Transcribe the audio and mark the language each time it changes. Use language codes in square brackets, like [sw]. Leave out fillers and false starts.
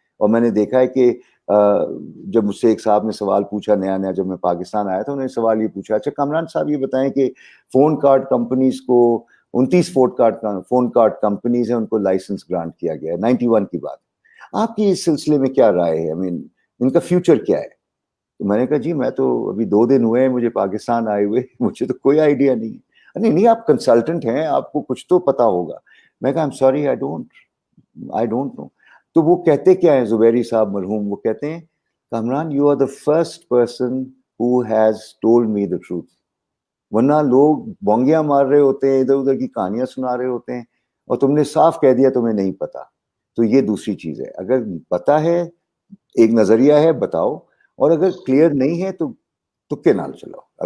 [ur] اور میں نے دیکھا ہے کہ جب مجھ سے ایک صاحب نے سوال پوچھا نیا نیا, جب میں پاکستان آیا تھا, انہوں نے سوال یہ پوچھا, اچھا کامران صاحب یہ بتائیں کہ فون کارڈ کمپنیز کو 29 فون کارڈ کمپنیز ہیں, ان کو لائسنس گرانٹ کیا گیا ہے, 91 کی بات, آپ کی اس سلسلے میں کیا رائے ہے؟ ان کا فیوچر کیا ہے؟ تو میں نے کہا جی میں تو ابھی 2 دن ہوئے ہیں مجھے پاکستان آئے ہوئے, مجھے تو کوئی آئیڈیا نہیں ہے. نہیں آپ کنسلٹنٹ ہیں, آپ کو کچھ تو پتا ہوگا. میں کہا [en] I'm sorry, I don't know. [ur] تو وہ کہتے کیا ہیں زبیری صاحب مرحوم, وہ کہتے ہیں Kamran [en] you are the first person who has told me the truth. [ur] ورنہ لوگ بونگیاں مار رہے ہوتے ہیں, ادھر ادھر کی کہانیاں سنا رہے ہوتے ہیں, اور تم نے صاف کہہ دیا تمہیں نہیں پتا. تو یہ دوسری چیز ہے, اگر پتا ہے, ایک نظریہ ہے, بتاؤ, اور اگر کلیئر نہیں ہے تو تکے نال چلاؤ.